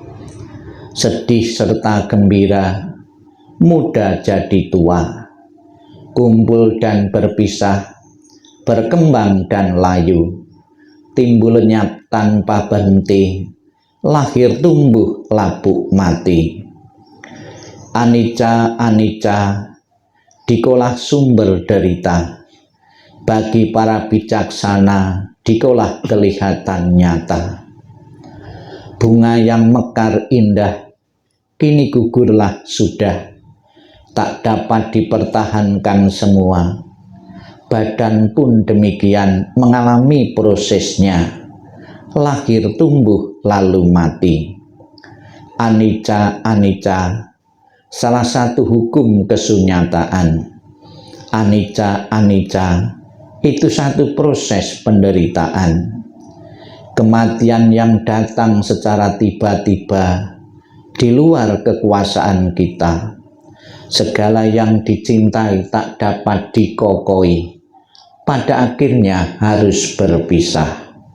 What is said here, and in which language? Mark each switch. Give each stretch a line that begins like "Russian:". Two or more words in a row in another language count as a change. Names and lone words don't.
Indonesian: Sedih serta gembira, muda jadi tua. Kumpul dan berpisah, berkembang dan layu. Timbul lenyap tanpa berhenti, lahir tumbuh lapuk mati.
Pali: Anicca, anicca,
Indonesian: dikolah sumber derita. Bagi para bijaksana, dikolah kelihatan nyata. Bunga yang mekar indah, kini gugurlah sudah. Tak dapat dipertahankan semua. Badan pun demikian mengalami prosesnya. Lahir tumbuh lalu mati.
Pali: Anicca, anicca,
Indonesian: salah satu hukum kesunyataan.
Pali: Anicca, anicca,
Indonesian: itu satu proses penderitaan. Kematian yang datang secara tiba-tiba di luar kekuasaan kita. Segala yang dicintai tak dapat dikokoi. Pada akhirnya harus berpisah.